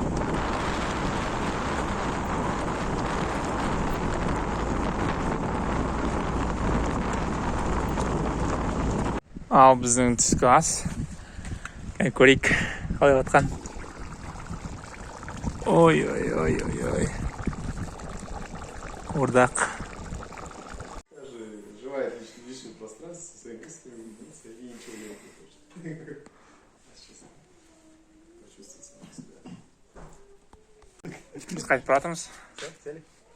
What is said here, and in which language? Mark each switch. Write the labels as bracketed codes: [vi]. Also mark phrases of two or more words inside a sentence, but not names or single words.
[kk] Ал біздің түскі ас. Көрейік қалай жатқан. Ой. Ордақ. [ru] Желает лишнее пространство со своей мыслями, и ничего не хочет. Почувствуй сам себя. [kk] Біз қайтып баратырмыз. [ru] Все, сели?